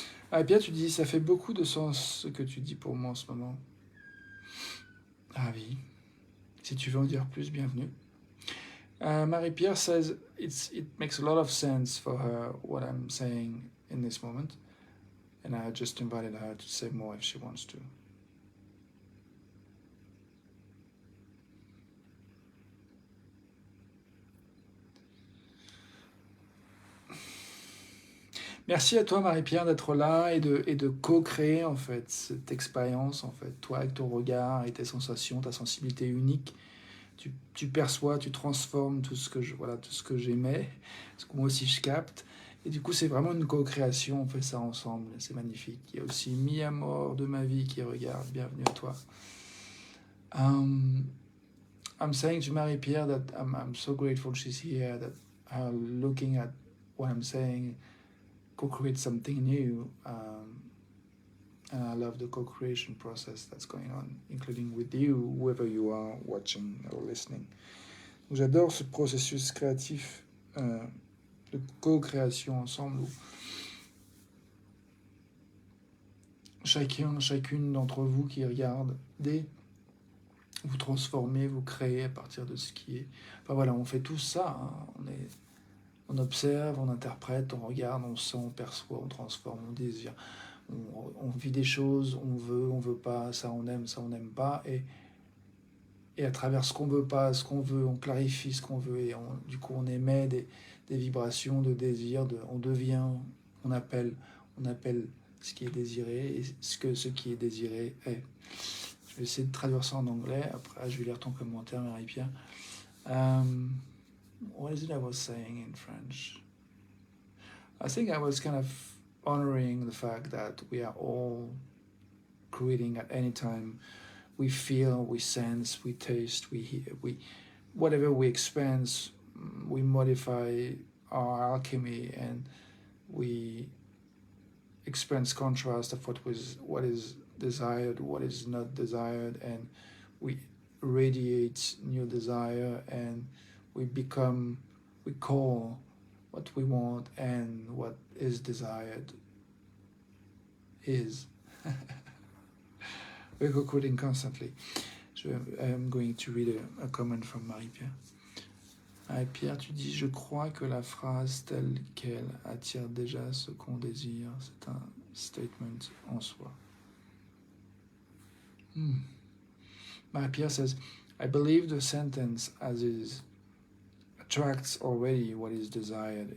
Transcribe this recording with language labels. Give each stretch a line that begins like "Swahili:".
French: Ah, et bien tu dis, ça fait beaucoup de sens ce que tu dis pour moi en ce moment. Ah oui. Si tu veux en dire plus, bienvenue.
English: Marie-Pierre says it makes a lot of sense for her what I'm saying in this moment, and I just invited her to say more if she wants to.
French: Merci à toi, Marie-Pierre, d'être là et de co-créer, en fait, cette expérience, en fait. Toi, avec ton regard et tes sensations, ta sensibilité unique, tu perçois, tu transformes tout ce que j'aimais, ce que moi aussi je capte. Et du coup, c'est vraiment une co-création, on fait ça ensemble, c'est magnifique. Il y a aussi Mi Amor de ma vie qui regarde, bienvenue à toi.
English: I'm saying to Marie-Pierre that I'm so grateful she's here, that looking at what I'm saying, co-create something new. And I love the co-creation process that's going on, including with you, whoever you are watching or listening.
French: J'adore ce processus créatif de co-création ensemble où chacune d'entre vous qui regardez, vous transformez, vous créez à partir de ce qui est. Enfin voilà, on fait tout ça. Hein. On observe, on interprète, on regarde, on sent, on perçoit, on transforme, on désire. On vit des choses, on veut pas, ça on aime pas. Et à travers ce qu'on veut pas, ce qu'on veut, on clarifie ce qu'on veut. Et du coup, on émet des vibrations de désir, on devient, on appelle ce qui est désiré et ce qui est désiré est. Je vais essayer de traduire ça en anglais. Après, je vais lire ton commentaire, Marie-Pierre.
English: What is it I was saying in French? I think I was kind of honoring the fact that we are all creating at any time. We feel, we sense, we taste, we hear, whatever we experience, we modify our alchemy and we experience contrast of what is desired, what is not desired, and we radiate new desire and we call what we want and what is desired is. We're co-creating constantly. So I'm going to read a comment from Marie-Pierre.
French: Marie-Pierre, tu dis « Je crois que la phrase telle qu'elle attire déjà ce qu'on désire. » C'est un statement en soi.
English: Marie-Pierre says « I believe the sentence as is attracts already what is desired.